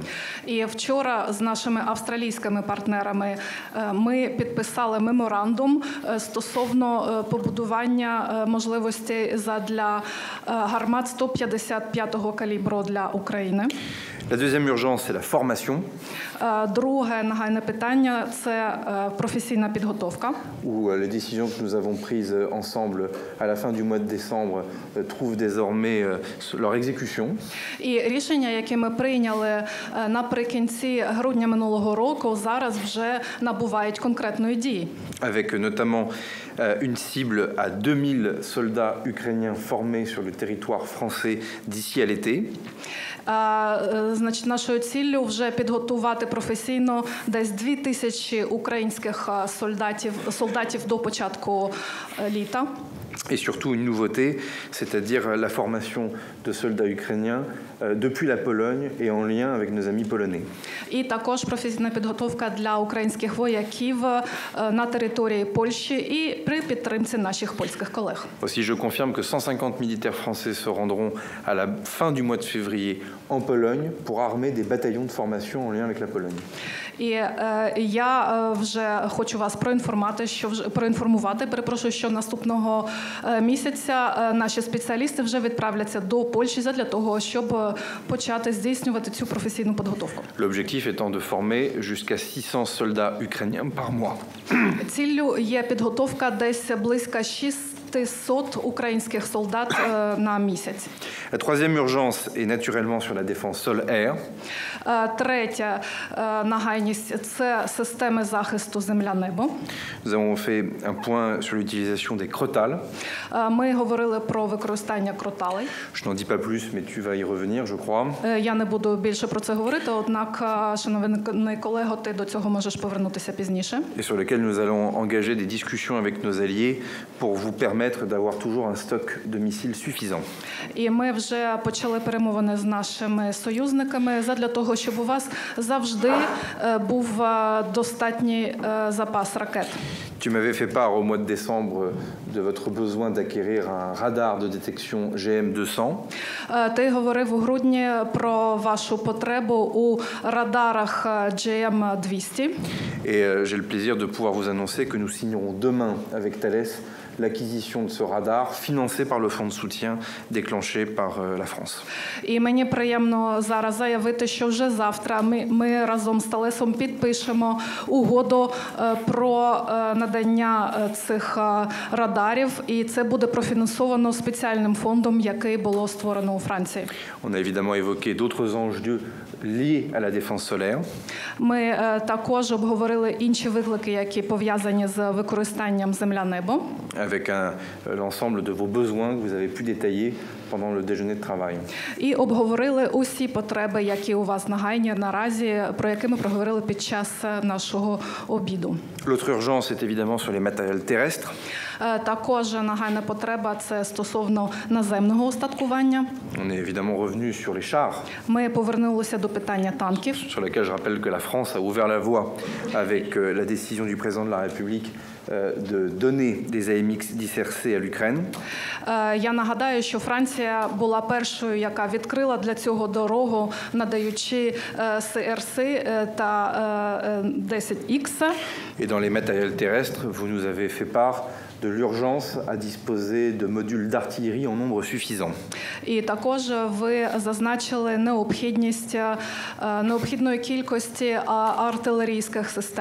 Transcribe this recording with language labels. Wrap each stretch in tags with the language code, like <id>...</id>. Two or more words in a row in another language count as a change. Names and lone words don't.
<uk>І вчора з нашими австралійськими партнерами ми підписали меморандум стосовно побудування можливостей для гармат 155-го калібру для України.</uk> <fr>La deuxième urgence, c'est la formation,</fr> <uk>Друге нагальне питання – це професійна підготовка.</uk> <fr>où les décisions que nous avons prises ensemble à la fin du mois de décembre trouvent désormais leur exécution.</fr> <uk>І рішення, які ми прийняли наприкінці грудня минулого року, зараз вже набувають конкретної дії.</uk> <fr>Avec notamment une cible à 2000 soldats ukrainiens formés sur le territoire français d'ici à l'été.</fr> <uk>Значить, нашою ціллю вже підготувати професійно десь 2000 українських солдатів до початку літа.</uk> <fr>Et surtout une nouveauté, c'est-à-dire la formation de soldats ukrainiens depuis la Pologne et en lien avec nos amis polonais.</fr> <uk>І також професійна підготовка для українських вояків на території Польщі і при підтримці наших польських колег.</uk> <fr>Aussi, je confirme que 150 militaires français se rendront à la fin du mois de février en Pologne pour armer des bataillons de formation en lien avec la Pologne.</fr> <uk>І я вже хочу вас проінформувати, перепрошую, що наступного місяця наші спеціалісти вже відправляться до Польщі для того, щоб почати здійснювати цю професійну підготовку.</uk> <fr>L'objectif étant de former jusqu'à 600 soldats ukrainiens par mois.</fr> <uk>Ціллю є підготовка десь близько 600 українських солдат на місяць.</uk> <fr>La troisième urgence est naturellement sur la défense sol-air.</fr> <uk>Третя нагальність – це системи захисту земля-небо.</uk> <fr>Nous avons fait un point sur l'utilisation des crotales.</fr> <uk>Ми говорили про використання кроталей.</uk> <fr>Je n'en dis pas plus, mais tu vas y revenir, je crois.</fr> <uk>Я не буду більше про це говорити, однак, шановний колего, ти до цього можеш повернутися пізніше.</uk> <fr>Et sur lequel nous allons engager des discussions avec nos alliés pour vous permettre d'avoir toujours un stock de missiles suffisant.</fr> <uk>І ми вже почали перемовини з нашими союзниками задля того, щоб у вас завжди був достатній запас ракет.</uk> <fr>Tu m'avais fait part au mois de décembre de votre besoin d'acquérir un radar de détection GM200.</fr> <uk>Ти говорив у грудні про вашу потребу у радарах GM200.</uk> <fr>Et j'ai le plaisir de pouvoir vous annoncer que nous signerons demain avec Thales l'acquisition de ce radar financé par le fonds de soutien déclenché par la France.</fr> <uk>І мені приємно зараз заявити, що вже завтра ми разом з Талесом підпишемо угоду про надання цих радарів, і це буде профінансовано спеціальним фондом, який було створено у Франції.</uk> <fr>On a évidemment évoqué d'autres enjeux liés à la défense solaire.</fr> <uk>Ми також обговорили інші виклики, які пов'язані з використанням земля-небо.</uk> <fr>Avec l'ensemble de vos besoins que vous avez pu détailler pendant le déjeuner de travail.</fr> <uk>І обговорили усі потреби, які у вас нагальні наразі, про які ми проговорили під час нашого обіду.</uk> <fr>L'autre urgence est évidemment sur les matériels terrestres.</fr> <uk>Також нагальна потреба – це стосовно наземного устаткування.</uk> <fr>On est évidemment revenu sur les chars.</fr> <uk>Ми повернулися до питання танків.</uk> <fr>Sur lesquels je rappelle que la France a ouvert la voie avec la décision du président de la République de donner des AMX 10RC à l'Ukraine.</fr> <uk>Я нагадаю, що Франція була першою, яка відкрила для цього дорогу, надаючи СРС та 10X.</uk> <fr>Et dans les matériels terrestres, vous nous avez fait part de l'urgence à disposer de modules d'artillerie en nombre suffisant.</fr> <uk>І також ви зазначили необхідної кількості артилерійських систем.</uk>